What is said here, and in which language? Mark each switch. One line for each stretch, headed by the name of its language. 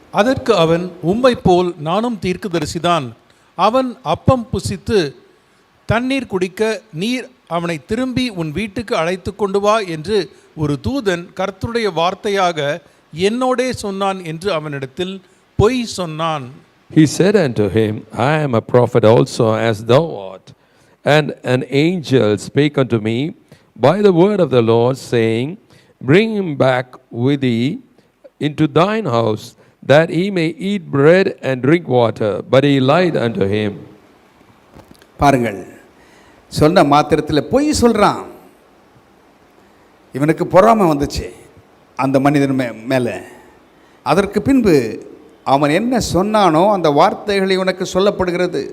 Tamil: அதற்கு அவன், உம்மை போல் நானும் தீர்க்கதரிசிதான். அவன் அப்பம் புசித்து தண்ணீர் குடிக்க நீர் அவனை திரும்பி உன் வீட்டுக்கு அழைத்து கொண்டு வா என்று ஒரு தூதன் கர்த்தருடைய வார்த்தையாக என்னோடே சொன்னான் என்று அவனிடத்தில் பொய் சொன்னான்.
English: He said unto him, I am a prophet also, as thou art. And an angel spake unto me by the word of the Lord, saying, Bring him back with thee into thine house, that he may eat bread and drink water. But he lied unto him.
Tamil: பாருங்கள், சொன்ன மாத்திரத்தில் பொய் சொல்கிறான். இவனுக்கு பொறாமை வந்துச்சு அந்த மனிதன் மேலே. அதற்கு பின்பு அவன் என்ன சொன்னானோ அந்த வார்த்தைகள் இவனுக்கு சொல்லப்படுகிறது.